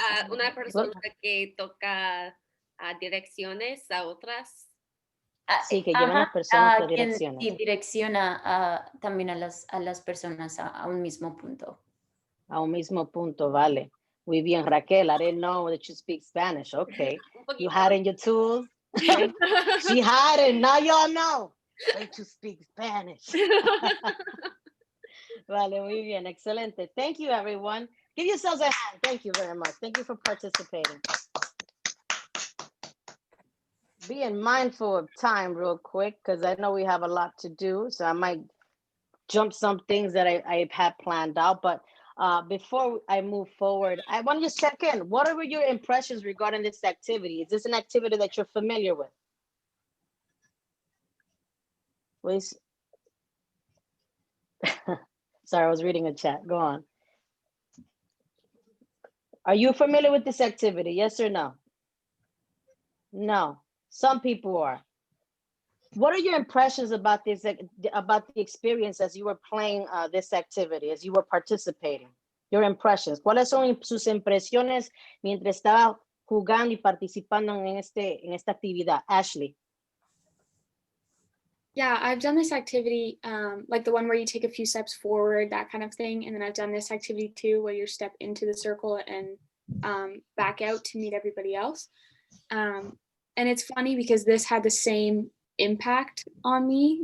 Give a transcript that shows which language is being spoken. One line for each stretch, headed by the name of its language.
Spanish: Una persona que toca direcciones a otras. Sí, que llevan las personas por quien direcciones. sí, direcciona también a las personas a un mismo punto. A un mismo punto, vale. Muy bien, Raquel.
English: I didn't know that you speak Spanish. Okay. You had in your tools. She had it. Now y'all know that you speak Spanish.
Spanish: Vale, muy bien. Excelente.
English: Thank you, everyone. Give yourselves a hand. Thank you very much. Thank you for participating. Being mindful of time real quick, because I know we have a lot to do. So I might jump some things that I had planned out. But before I move forward, I want to just check in. What are your impressions regarding this activity? Is this an activity that you're familiar with? Please. Sorry, I was reading a chat. Go on. Are you familiar with this activity? Yes or no? No. Some people are. What are your impressions about this, about the experience as you were playing this activity, as you were participating? Your impressions.
Spanish: ¿Cuáles son sus impresiones mientras estaba jugando y participando en esta actividad?
English: Ashley. Yeah, I've done this activity, like the one where you take a few steps forward, that kind of thing. And then I've done this activity too, where you step into the circle and back out to meet everybody else. And it's funny because this had the same impact on me.